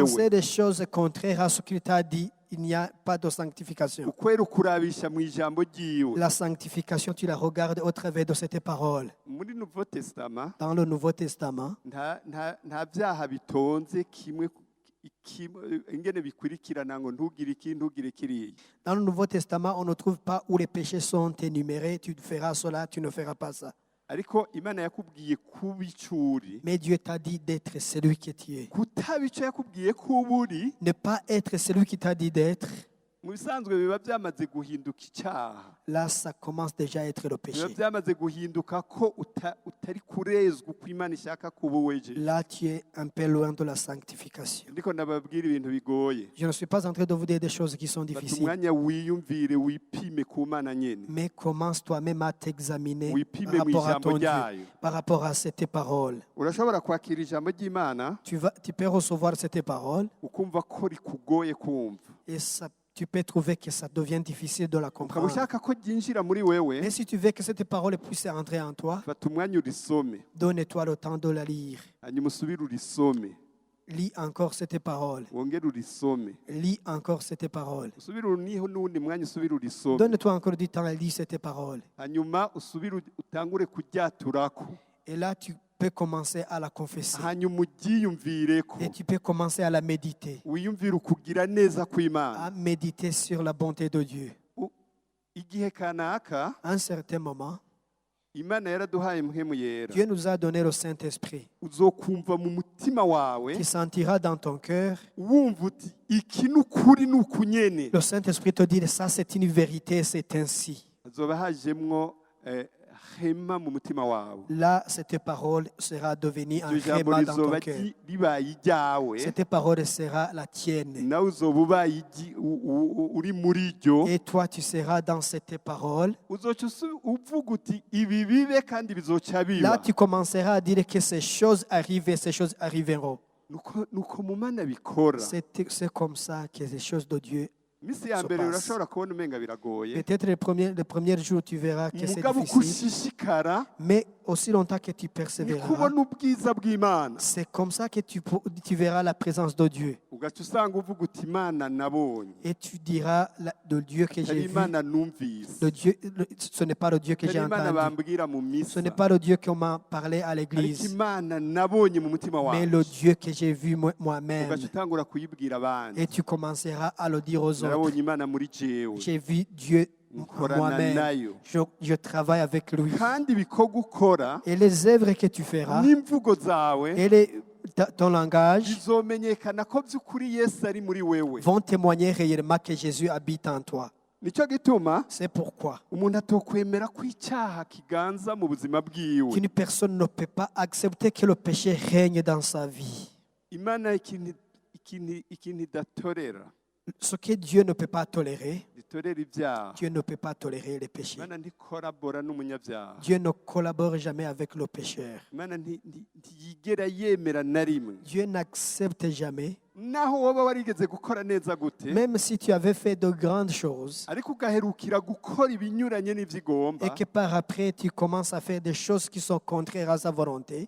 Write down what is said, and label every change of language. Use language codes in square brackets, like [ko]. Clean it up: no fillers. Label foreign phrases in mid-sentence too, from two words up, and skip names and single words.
[fr] penser des choses contraires à ce qu'il t'a dit, il n'y a pas de sanctification. [rn] ukwera ukurabisha mu ijambo ryiwe. [fr] La sanctification, tu la regardes au travers de cette parole. [rn] muri Nouveau Testament [fr] Dans le Nouveau Testament, [rn] nta byaha bitonze kimwe ingene bikurikirana ngo ntugire iki ntugire kiriya. [fr] dans le Nouveau Testament, on ne trouve pas où les péchés sont énumérés. Tu feras cela, tu ne feras pas ça. [rn] ariko imana yakubwiye kuba icyo uri, [fr] Mais Dieu t'a dit d'être celui que tu es. [rn] kutaba icyo yakubwiye kuba uri [fr] Ne pas être celui qui t'a dit d'être. [rn] mu bisanzwe biba byamaze guhinduka icyaha. [fr] Là, ça commence déjà à être le péché. [rn] biba byamaze guhinduka ko utari kurezwa uko imana ishaka kuba wejeje. [fr] Là, tu es un peu loin de la sanctification. [rn] ndiko ndababwira ibintu bigoye. [fr] Je ne suis pas en train de vous dire des choses qui sont [rn] fata [fr] difficiles. [rn] umwanya wiyumvire wipime ku mana nyene, [fr] Mais commence toi-même à t'examiner [rn] wipime [fr] par [rn] mu [fr] rapport à [rn] ijambo [fr] ton Dieu, [rn] ryayo. [fr] par rapport à cette parole. [rn] urashobora kwakira ijambo ry'imana [fr] Tu peux recevoir cette parole [rn] ukumva ko rikugoye kumva, [fr] et tu peux trouver que ça devient difficile de la [rn] ukaba [fr] comprendre. [rn] ushaka ko ryinjira muri wewe. [fr] Mais si tu veux que cette parole puisse entrer en toi, [rn] fata umwanya urisome, [fr] donne-toi le temps de la lire. [rn] hanyuma usubire urisome, [fr] Lis encore cette parole. [rn] wongere urisome, [fr] Lis encore cette parole. [rn] usubire uniho n'uwundi mwanya usubire urisome, [fr] Donne-toi encore du temps à lire cette parole. [rn] hanyuma usubire utangure kuryaturako, [fr] Et là, tu peux commencer à la confesser. [rn] hanyuma uryiyumvireko, [fr] Et tu peux commencer à la méditer. [rn] wiyumvire ukugira neza kw'imana. [fr] À méditer sur la bonté de Dieu. [rn] igihe kanaka [fr] À un certain moment, [rn] imana yaraduhaye mpwemu yera, [fr] Dieu nous a donné le Saint-Esprit. [rn] uzokumva mu mutima wawe [fr] Tu sentiras dans ton cœur, [rn] wumva uti iki ni ukuri ni uku nyene. [fr] le Saint-Esprit te dit, ça c'est une vérité, c'est ainsi. [rn] hazoba hajemwo hema mu mutima wawe. [fr] Là, cette parole sera devenue un [rn] iryo jambo [fr] rhéma dans ton [rn] rizoba [fr] cœur. [rn] ribaye iryawe, [fr] Cette parole sera la tienne. [rn] nawe uzoba ubaye uri muri ryo. [fr] Et toi, tu seras dans cette parole. [rn] uzoca uvuga uti ibi bibe kandi bizoca biba. [fr] Là, tu commenceras à dire que ces choses arrivent et ces choses arriveront. [rn] nuko mu mana bikora. [fr] C'est comme ça que les choses de Dieu. [rn] Iminsi ya [fr] se [rn] mbere [fr] passe. [rn] urashobora kubona umenga biragoye, [fr] Peut-être le premier jour, tu verras que c'est [rn] mugabo uko [fr] difficile. [rn] ushishikara [fr] Mais aussi longtemps que tu [rn] niko [fr] persévéreras, [rn] ubona ubwiza bw'Imana. [fr] c'est comme ça que tu verras la présence de Dieu. [rn] Ugaca usanga uvuga uti Imana nabonye, [fr] Et tu diras de Dieu que [rn] atari [fr] j'ai vu. [rn] Imana numvise, [fr] Ce n'est pas le Dieu que j'ai [rn] atari Imana [fr] entendu. [rn] bambwira mu [fr] Ce [rn] misa, [fr] n'est pas le Dieu qu'on m'a parlé à [rn] ariko [fr] l'église, [rn] Imana nabonye mu mutima [fr] mais [rn] wawe. [fr] le Dieu que j'ai vu moi-même. [rn] Ugaca utangura kuyibwira abandi, [fr] Et tu commenceras à le dire aux autres. [rn] narabonye Imana muri jewe, [fr] J'ai vu Dieu [rn] nkorana [fr] moi-même. [rn] nayo. [fr] Je travaille avec lui. [rn] Kandi ibikorwa ukora [fr] Et les œuvres que tu feras, [rn] n'imvugo zawe [fr] et ton langage [rn] bizomenyekana ko by'ukuri Yesu ari muri wewe. [fr] vont témoigner réellement que Jésus habite en toi. [rn] Nicyo gituma [fr] C'est pourquoi [rn] umuntu atokwemera ko icyaha kiganza mu buzima bwiwe. [fr] qu'une personne ne peut pas accepter que le péché règne dans sa vie. [rn] Imana ikintu idatorera, [fr] Ce que Dieu ne peut pas tolérer, [rn] itorera ibyaha. [fr] Dieu ne peut pas tolérer les péchés. [rn] Imana ntikorabora n'umunyabyaha. [fr] Dieu ne collabore jamais avec le pécheur. [rn] Imana ntiyigera yemera na rimwe, [fr] Dieu n'accepte jamais, [rn] naho woba warigeze gukora neza gute, [fr] même si tu avais fait de grandes choses [rn] ariko ugaherukira gukora ibinyuranye n'ibyo igomba, [fr] et que par après tu commences à faire des choses qui sont contraires à sa volonté,